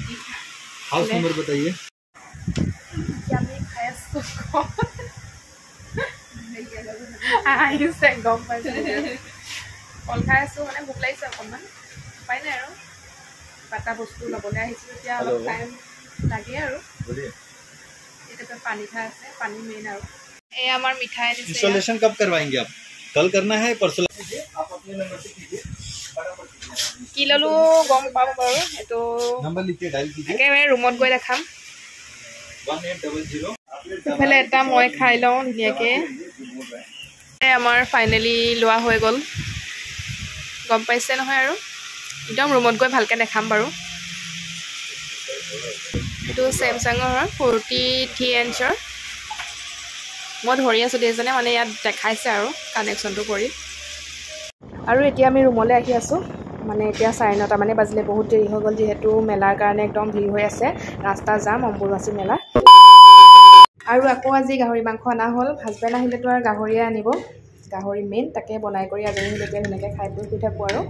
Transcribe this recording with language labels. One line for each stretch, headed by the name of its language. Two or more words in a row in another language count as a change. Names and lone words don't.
Assamese: আহিছে গম পাইছোঁ কল খাই আছোঁ মানে ভোক লাগিছে অকণমান উপায় নাই আৰু কিবা এটা বস্তু ল'বলৈ আহিছোঁ এতিয়া অলপ টাইম লাগে আৰু এতিয়া পানী খাই আছে পানী মেইন আৰু এই আমাৰ মিঠাই দিছে
Hindi: इंस्टॉलेशन कब करवाएंगे आप कल करना है परसों आप अपने नंबर से कीजिए
Assamese: কি ল'লোঁ গম পাম বাৰু এইটো
Hindi: नंबर लिखिए डायल कीजिए
Assamese: একেবাৰে ৰুমত গৈ দেখাম 1800 ইফালে এটা মই খাই লওঁ ধুনীয়াকৈ আমাৰ ফাইনেলি লোৱা হৈ গ'ল গম পাইছে নহয় আৰু একদম ৰুমত গৈ ভালকৈ দেখাম বাৰু এইটো চেমচাঙৰ হয় 43 ইঞ্চৰ মই ধৰি আছোঁ দেইজনে মানে ইয়াত দেখাইছে আৰু কানেকশ্যনটো কৰি আৰু এতিয়া আমি ৰুমলৈ আহি আছোঁ মানে এতিয়া 9:30 মানে বাজিলে বহুত দেৰি হৈ গ'ল যিহেতু মেলাৰ কাৰণে একদম ভিৰ হৈ আছে ৰাস্তা যাম অম্বুবাচী মেলা আৰু আকৌ আজি গাহৰি মাংস অনা হ'ল হাজবেণ্ড আহিলেতো আৰু গাহৰিয়ে আনিব গাহৰি মেইন তাকে বনাই কৰি আজৰি যেতিয়া ধুনীয়াকৈ খাই বৈ শুই থাকোঁ আৰু